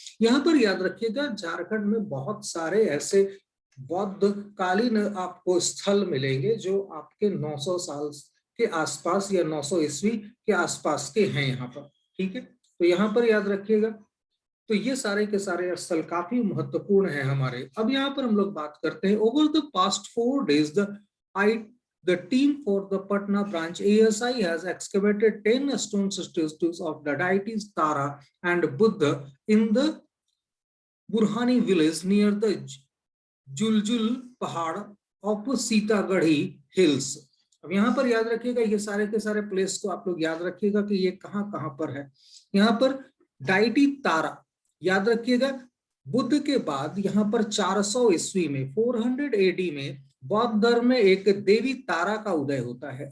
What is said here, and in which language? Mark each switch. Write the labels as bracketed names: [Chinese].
[Hindi] यहाँ पर याद रखिएगा, झारखंड में बहुत सारे ऐसे बौद्ध कालीन आपको स्थल मिलेंगे जो आपके 900 साल के आसपास या 900 ईस्वी के आसपास के हैं यहाँ पर। ठीक है, तो यहाँ पर याद रखिएगा। तो ये सारे के सारे स्थल काफी महत्वपूर्ण है हमारे। अब यहाँ पर हम लोग बात करते हैं, [English] Over the past 4 days the team for the Patna branch ASI has excavated 10 stone statues of the deities Tara and Buddha in the Burhani village near the Juljul pahad of Sitagarhi hills. [Hindi] अब यहाँ पर याद रखिएगा, ये सारे के सारे प्लेस को आप लोग याद रखिएगा कि ये कहाँ कहाँ पर है। यहाँ पर डाइटी तारा याद रखिएगा, बुद्ध के बाद यहाँ पर 400 ईस्वी में 400 AD में बौद्ध धर्म में एक देवी तारा का उदय होता है।